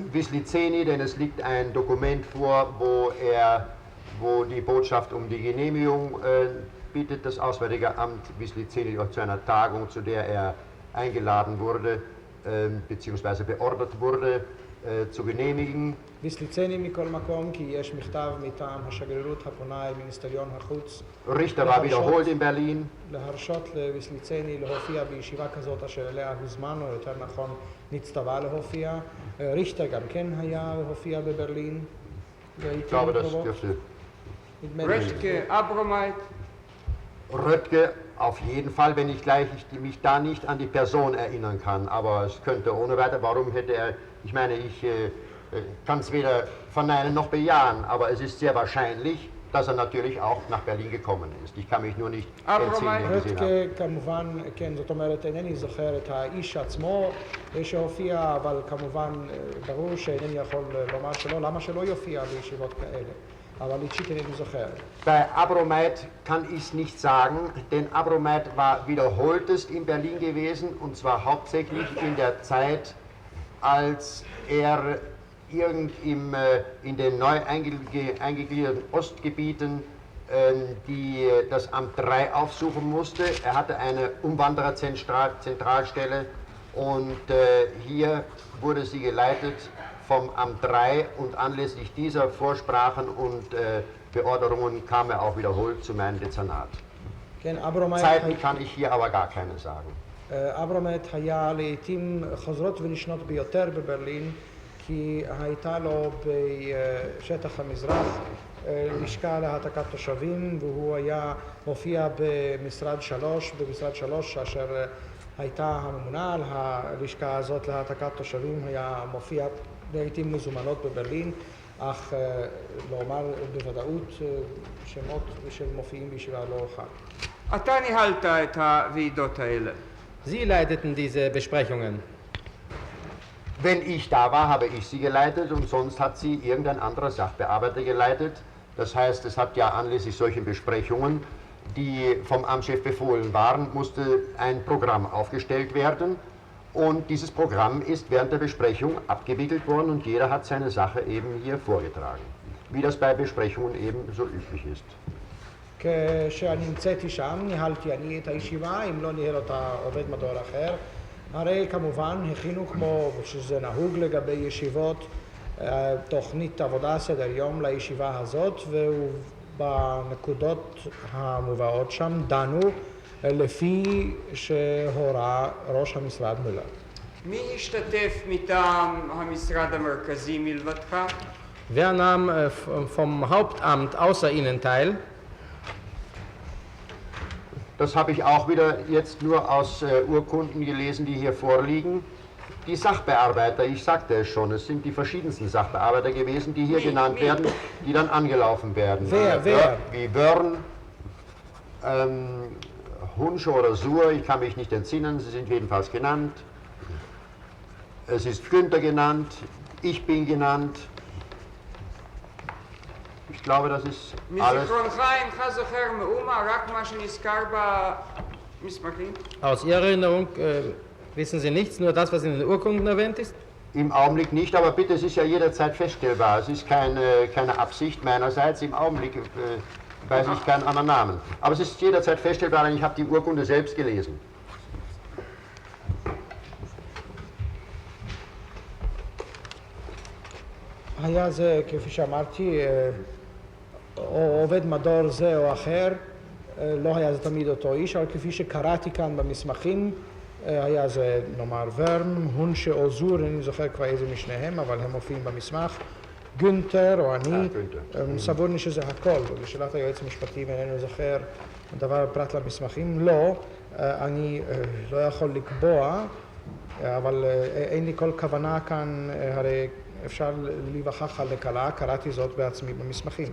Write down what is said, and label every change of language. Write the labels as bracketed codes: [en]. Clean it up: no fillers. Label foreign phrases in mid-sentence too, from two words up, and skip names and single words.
[de] Wislizeni, denn es liegt ein Dokument vor, wo die Botschaft um die Genehmigung bittet, das Auswärtige Amt Wislizeni zu einer Tagung, zu der er eingeladen wurde, beziehungsweise beordert wurde, zu genehmigen. [he] ויסליצני מכל מקום כי יש מכתב מטעם השגרירות הפונה אל מיניסטריון החוץ [de] Richter war wiederholt in Berlin. [he] להרשות לוויסליצני להופיע בישיבה כזאת אשר אליה הוזמן, או יותר נכון נצטווה להופיע. ריכטר גם כן היה להופיע בברלין. [de] Ich glaube, das dürfte [he] רטקה, אברומייט, [de] Röttge auf jeden Fall, wenn ich mich da nicht an die Person erinnern kann, aber es könnte ohne weiter, warum hätte er, ich meine, ich kann es weder verneinen noch bejahen, aber es ist sehr wahrscheinlich, dass er natürlich auch nach Berlin gekommen ist. Ich kann mich nur nicht erzählen, wie gesehen habe. [he] רטקה כמובן, כן, זאת אומרת, אינני זוכר את האיש עצמו שהופיע, אבל כמובן ברור שאינני יכול לומר שלא, למה שלא יופיע בישיבות כאלה. Aber אישית אינני זוכר. [de] Bei Abromeit kann ich es nicht sagen, denn Abromeit war wiederholtest in Berlin gewesen, und zwar hauptsächlich in der Zeit, als er in den neu eingegliederten Ostgebieten das Amt 3 aufsuchen musste. Er hatte eine Umwandererzentralstelle und hier wurde sie geleitet vom Amt 3 und anlässlich dieser Vorsprachen und Beorderungen kam er auch wiederholt zu meinem Dezernat. Zeiten kann ich hier aber gar keine sagen. [he] אברומט היה לעתים חוזרות ונשנות ביותר בברלין, כי הייתה לו בשטח המזרח לשכה להעתקת תושבים, והוא היה מופיע במשרד 3, אשר הייתה הממונה על הלשכה הזאת להעתקת תושבים, היה מופיע לעתים מזומנות בברלין, אך לומר בוודאות שמות של מופיעים בישיבה לא אוכל. אתה ניהלת את הוועידות האלה. [de] Sie leiteten diese Besprechungen. Wenn ich da war, habe ich sie geleitet und sonst hat sie irgendein anderer Sachbearbeiter geleitet. Das heißt, es hat ja anlässlich solchen Besprechungen, die vom Amtschef befohlen waren, musste ein Programm aufgestellt werden und dieses Programm ist während der Besprechung abgewickelt worden und jeder hat seine Sache eben hier vorgetragen, wie das bei Besprechungen eben so üblich ist. [he] כשאני נמצאתי שם, ניהלתי אני את הישיבה, אם לא ניהל אותה עובד מדור אחר. הרי כמובן הכינו כמו שזה נהוג לגבי ישיבות, תוכנית עבודה, סדר יום לישיבה הזאת, ובנקודות המובאות שם דנו לפי שהורה ראש המשרד מולר. מי השתתף מטעם המשרד המרכזי מלבדך? [de] Wer nahm vom Hauptamt außer Ihnen teil? Das habe ich auch wieder jetzt nur aus Urkunden gelesen, die hier vorliegen. Die Sachbearbeiter, ich sagte es schon, es sind die verschiedensten Sachbearbeiter gewesen, die hier genannt werden, die dann angelaufen werden. Wer? Wie Wörn, Hunsch oder Suhr, ich kann mich nicht entsinnen, sie sind jedenfalls genannt. Es ist Günther genannt, ich bin genannt. Ich glaube, das ist alles. [he] מזיכרונך אינך זוכר מאומה רק מה שנזכר במסמכים? [de] Aus Ihrer Erinnerung wissen Sie nichts, nur das, was in den Urkunden erwähnt ist? Im Augenblick nicht, aber bitte, es ist ja jederzeit feststellbar. Es ist keine Absicht meinerseits. Im Augenblick weiß ich keinen anderen Namen. Aber es ist jederzeit feststellbar, denn ich habe die Urkunde selbst gelesen. [he] היה זה, כפי שאמרתי, או עובד מדור זה או אחר, לא היה זה תמיד אותו איש, אבל כפי שקראתי כאן במסמכים, היה זה נאמר ורן, הונשה או זור, אני זוכר כבר איזה משניהם, אבל הם מופיעים במסמך, גונטר או אני, סבורני שזה הכל, לשאלת היועץ המשפטי איננו זוכר דבר פרט למסמכים, לא, אני לא יכול לקבוע, אבל אין לי כל כוונה כאן, הרי אפשר להיווכח על לקלה, קראתי זאת בעצמי במסמכים.